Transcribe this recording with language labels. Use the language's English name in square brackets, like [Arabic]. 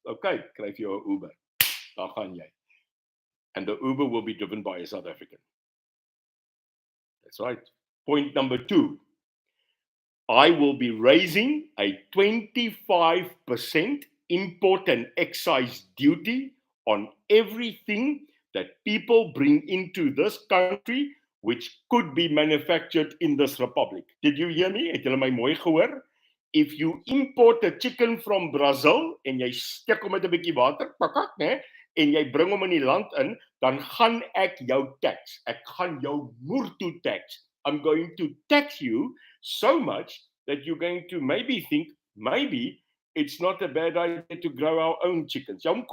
[English] Okay, [Afrikaans] krijg jy 'n Uber. Dan gaan jy. [English] And the Uber will be driven by a South African. That's right. Point number 2. I will be raising a 25% import and excise duty on everything that people bring into this country which could be manufactured in this republic. Did you hear me? [Afrikaans] Het julle my mooi gehoor? [English] If you import a chicken from Brazil [Afrikaans] en jy steek hom met 'n bietjie water, pakak, né? En jy bring hom in die land in, dan gaan ek jou tax. Ek gaan jou moer toe tax. [English] I'm going to tax you so much that you're going to maybe think, maybe it's not a bad idea to grow our own chickens.